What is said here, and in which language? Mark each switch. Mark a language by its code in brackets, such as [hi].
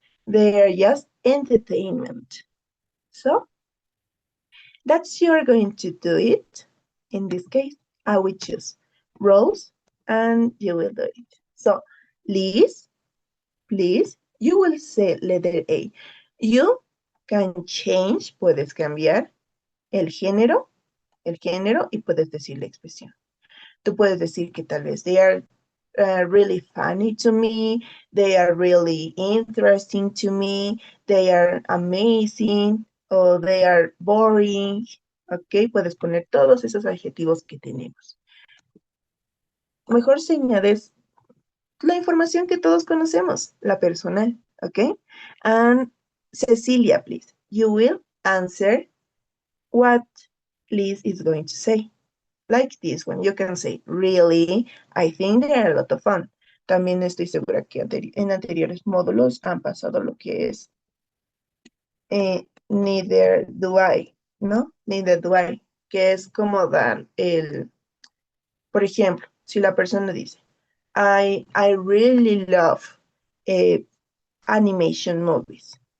[en] They are just entertainment. So that's you're going to do it. In this case, I will choose roles and you will do it. So, please, you will say letter A. You can change, [es] puedes cambiar el género y puedes decir la expresión. Tú puedes decir que tal vez [en] they are really funny to me, they are really interesting to me, they are amazing, o they are boring. [es] Ok, puedes poner todos esos adjetivos que tenemos. Mejor se añades la información que todos conocemos, la personal, ok? [en] And Cecilia, please, you will answer what Liz is going to say. Like this one, you can say, really, I think they are a lot of fun. [es] También estoy segura que en anteriores módulos han pasado lo que es [en] neither do I, [es] ¿no? [en] Neither do I, [es] que es como dar por ejemplo, si la persona dice, [en] I really love animation movies.